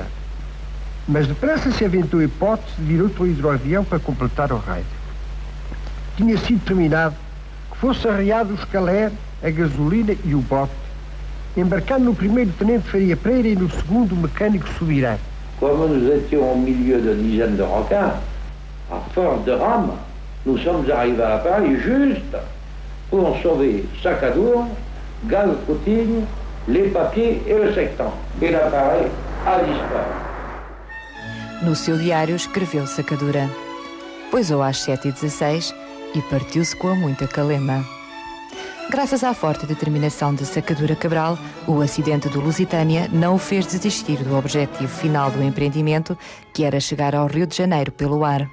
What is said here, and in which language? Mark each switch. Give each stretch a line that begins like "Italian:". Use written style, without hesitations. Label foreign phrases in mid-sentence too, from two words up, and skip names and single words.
Portuguese: Mas depressa se aventou a hipótese de vir outro hidroavião para completar o raio. Tinha sido determinado que fosse arreado o escaler, a gasolina e o bote, embarcando no primeiro tenente Faria Pereira e no segundo o mecânico Subirá.
French: Comme nous étions au milieu de dizaines de requins, à force de rames, nous sommes arrivés à Paris juste pour sauver Sacadura, Galles-Cotigny, les papiers et le sectant. Et l'appareil a disparu.
Portuguese: No seu diário escreveu Sacadura: poisou às 7h16 e partiu-se com muita calema. Graças à forte determinação de Sacadura Cabral, o acidente do Lusitânia não o fez desistir do objetivo final do empreendimento, que era chegar ao Rio de Janeiro pelo ar.